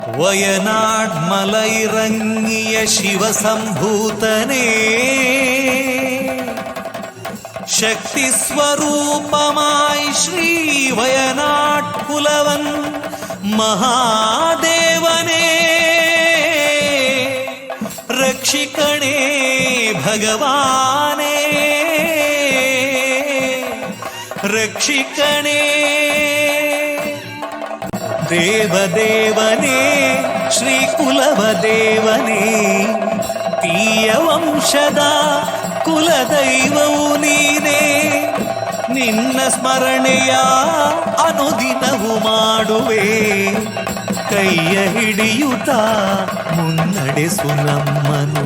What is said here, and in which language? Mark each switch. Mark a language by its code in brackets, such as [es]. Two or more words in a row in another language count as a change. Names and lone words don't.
[ml] വയനാട് മലയിറങ്ങിയ ശിവസംഭൂതനേ, ശക്തി സ്വരൂപമായി ശ്രീ വയനാട് കുലവൻ മഹാദേവനേ, രക്ഷിക്കണേ ഭഗവാനേ, [kn] രക്ഷിക്കണേ ದೇವದೇವನೇ ಶ್ರೀ ಕುಲವದೇವನೇ, ತೀಯ ವಂಶದ ಕುಲದೈವವು ನೀನೇ, ನಿನ್ನ ಸ್ಮರಣೆಯ ಅನುದಿನವು ಮಾಡುವೆ, ಕೈಯ ಹಿಡಿಯುತ್ತ ಮುನ್ನಡೆಸು ನಮ್ಮನು.